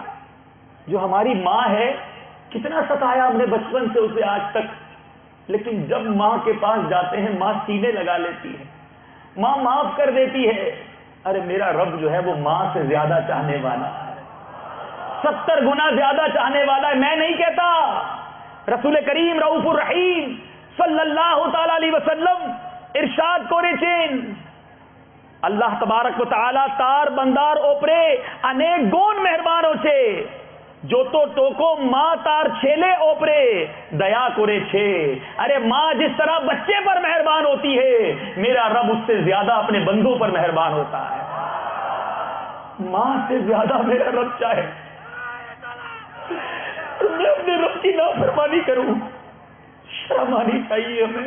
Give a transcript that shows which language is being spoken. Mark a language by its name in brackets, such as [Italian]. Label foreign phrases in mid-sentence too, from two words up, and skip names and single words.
[Urdu] جو ہماری ماں ہے کتنا ستایا ہم نے بچپن سے اسے آج تک, لیکن جب ماں کے پاس جاتے ہیں ماں سینے لگا لیتی ہے, ماں معاف کر دیتی ہے. ارے میرا رب جو ہے وہ ماں سے زیادہ چاہنے والا ہے, 70 گنا زیادہ چاہنے والا ہے. میں نہیں کہتا, رسول کریم رؤوف الرحیم صلی اللہ تعالی علیہ وسلم ارشاد [Bangla] করেছেন, আল্লাহ তবারক ওয়া তাআলা তার বান্দার ওপরে অনেক গুণ মেহরবান হচ্ছে, যত টোকো মা তার ছেলে ওপরে দয়া করেছে. [Urdu] ارے ماں جس طرح بچے پر مہربان ہوتی ہے, میرا رب اس سے زیادہ اپنے بندوں پر مہربان ہوتا ہے. ماں سے زیادہ میرا رب چاہے. میں اپنے رب کی نافرمانی کروں, شرم آنی چاہیے ہمیں.